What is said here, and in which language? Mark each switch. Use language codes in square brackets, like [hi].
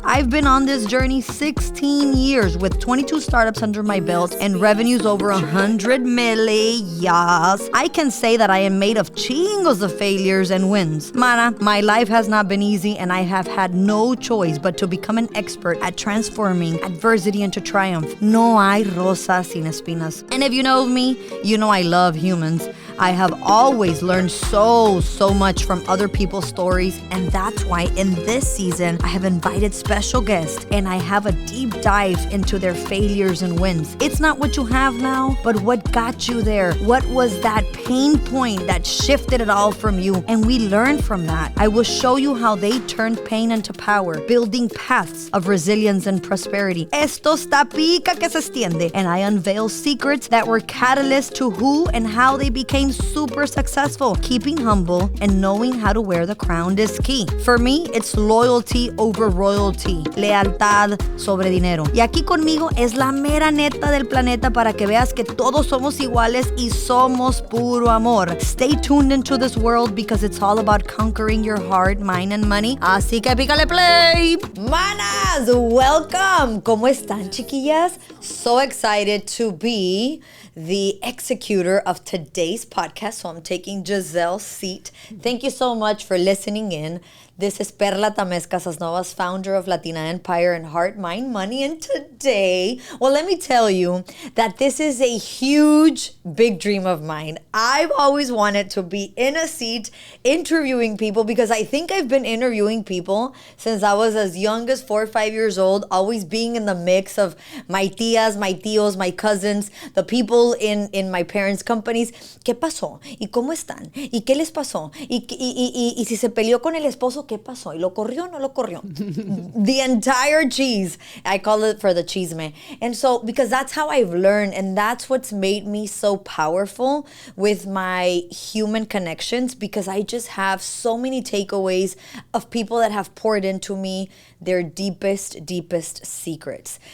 [en] I've been on this journey 16 years with 22 startups under my belt and revenues over 100 million. I can say that I am made of chingos of failures and wins. Mana, my life has not been easy, and I have had no choice but to become an expert at transforming adversity into triumph. [es] No hay rosas sin espinas. [en] And if you know me, you know I love humans. I have always learned so much from other people's stories, and that's why in this season, I have invited special guests, and I have a deep dive into their failures and wins. It's not what you have now, but what got you there. What was that pain point that shifted it all from you? And we learn from that. I will show you how they turned pain into power, building paths of resilience and prosperity. [es] Esto está pica que se extiende. [en] And I unveil secrets that were catalysts to who and how they became super successful. Keeping humble and knowing how to wear the crown is key. For me, it's loyalty over royalty, [es] lealtad sobre dinero. Y aquí conmigo es la mera neta del planeta para que veas que todos somos iguales y somos puro amor. [en] Stay tuned into this world because it's all about conquering your heart, mind, and money. [es] Así que pícale play. Manas, welcome. ¿Cómo están, chiquillas? [en] So excited to be the executor of today's podcast. So I'm taking Giselle's seat. Thank you so much for listening in. This is Perla Casasnovas, founder of Latina Empire and Heart, Mind, Money. And today, well, let me tell you that this is a huge, big dream of mine. I've always wanted to be in a seat interviewing people because I think I've been interviewing people since I was as young as 4 or 5 years old, always being in the mix of my tías, my tíos, my cousins, the people in my parents' companies. [es] ¿Qué pasó? ¿Y cómo están? ¿Y qué les pasó? ¿Y si se peleó con el esposo? ¿Qué pasó? ¿Y lo corrió o no lo corrió? [en] The entire cheese. I call it for the chisme. And so, because that's how I've learned, and that's what's made me so powerful with my human connections, because I just have so many takeaways of people that have poured into me their deepest secrets.